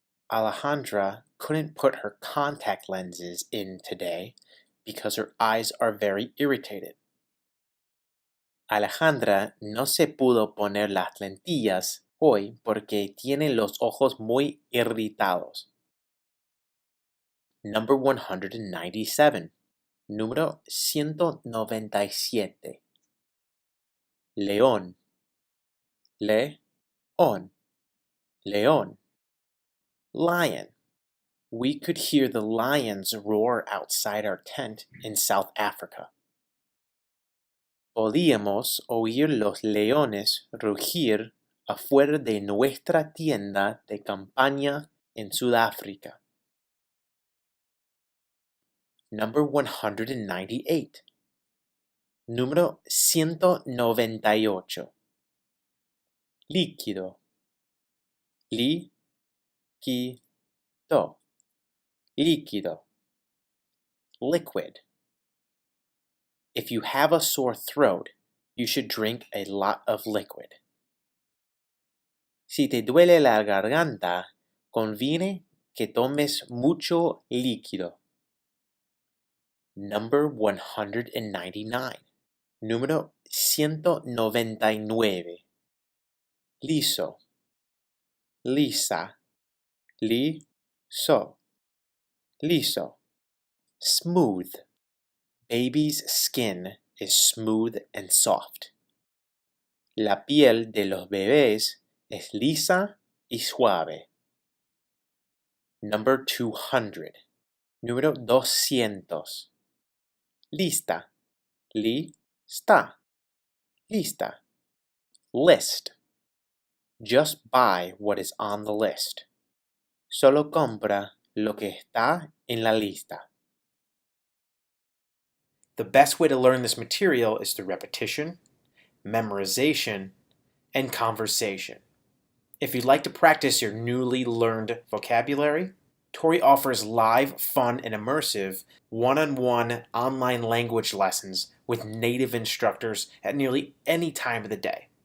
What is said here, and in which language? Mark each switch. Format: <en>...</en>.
<en>Alejandra couldn't put her contact lenses in today because her eyes are very irritated.</en> <es>Alejandra no se pudo poner las lentillas hoy porque tiene los ojos muy irritados.</es> <en>Number 197.</en> <es>Número 197.</es> <en>León.</en> <es>León. León. Lion.</es> <en>We could hear the lions roar outside our tent in South Africa.</en> <es>Podíamos oír los leones rugir afuera de nuestra tienda de campaña en Sudáfrica.</es> <en>Number 198.</en> <es>Número 198. Líquido. Líquido. Líquido. Liquid.</es> <en>If you have a sore throat, you should drink a lot of liquid.</en> <es>Si te duele la garganta, conviene que tomes mucho líquido.</es> <en>Number 199.</en> <es>Número 199. Liso. Lisa. Liso. Liso. Smooth.</es> <en>Baby's skin is smooth and soft.</en> <es>La piel de los bebés es lisa y suave.</es> <en>Number 200.</en> <es>Número 200.</es> <en>Lista.</en> <es>Lista. Lista.</es> <en>List. Just buy what is on the list.</en> <es>Solo compra lo que está en la lista.</es> <en>The best way to learn this material is through repetition, memorization, and conversation. If you'd like to practice your newly learned vocabulary, Touri offers live, fun, and immersive one-on-one online language lessons with native instructors at nearly any time of the day.</en>